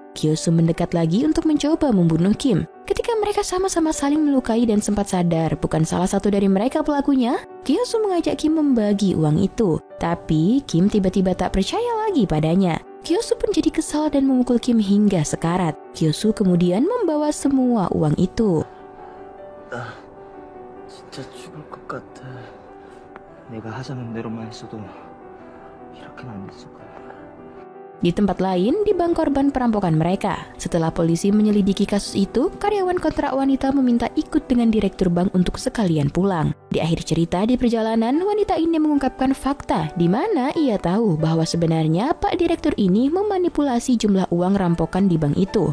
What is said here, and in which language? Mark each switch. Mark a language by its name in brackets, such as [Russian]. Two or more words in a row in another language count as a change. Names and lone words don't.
[Indonesian] Kyosu mendekat lagi untuk mencoba membunuh Kim. Ketika mereka sama-sama saling melukai dan sempat sadar bukan salah satu dari mereka pelakunya, Kyosu mengajak Kim membagi uang itu. Tapi Kim tiba-tiba tak percaya lagi padanya. Kyosu pun jadi kesal dan memukul Kim hingga sekarat. Kyosu kemudian membawa semua uang itu. [Korean] 진짜 죽을 것 같아. 내가 하자는 대로만 했어도 이렇게는 안 됐을 거야. [Indonesian] Di tempat lain, di bank korban perampokan mereka. Setelah polisi menyelidiki kasus itu, karyawan kontrak wanita meminta ikut dengan direktur bank untuk sekalian pulang. Di akhir cerita di perjalanan, wanita ini mengungkapkan fakta di mana ia tahu bahwa sebenarnya Pak Direktur ini memanipulasi jumlah uang rampokan di bank itu.